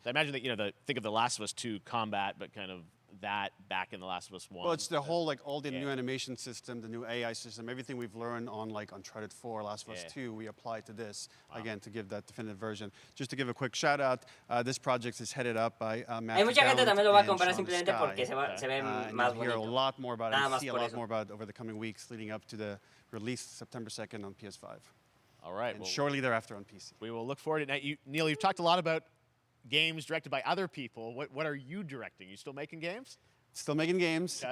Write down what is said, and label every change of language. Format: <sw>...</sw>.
<en>I imagine that think of The Last of Us 2 combat, but kind of that back in The Last of Us 1. Well, it's the whole all the new animation system, the new AI system, everything we've learned on Uncharted 4, Last of Us 2, we apply to this again to give that definitive version. Just to give a quick shout out, this project is headed up by Matt.</en> <es>Hay mucha gente también lo va a comprar simplemente porque se ve más bonito.</es> <en>Hear a lot more about it, see a lot more about it over the coming weeks leading up to the release September 2nd on PS5. All right, and shortly thereafter on PC. We will look forward to it. Neil, you've talked a lot about games directed by other people. What are you directing? You still making games? Still making games. Okay.</en>